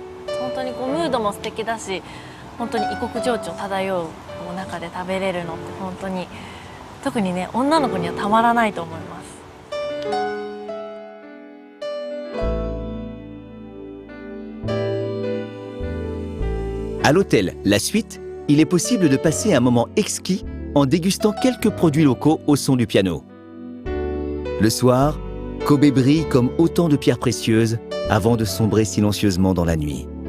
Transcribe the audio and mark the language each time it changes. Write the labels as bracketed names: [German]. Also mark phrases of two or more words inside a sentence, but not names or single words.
[Japanese] 本当にこうムードも素敵だし、本当に異国情緒漂う中で食べれるのって本当に特にね女の子にはたまらないと思います。 [French] À l'hôtel La Suite, il est possible de passer un moment exquis en dégustant quelques produits locaux au son du piano. Le soir, Kobe brille comme autant de pierres précieuses avant de sombrer silencieusement dans la nuit.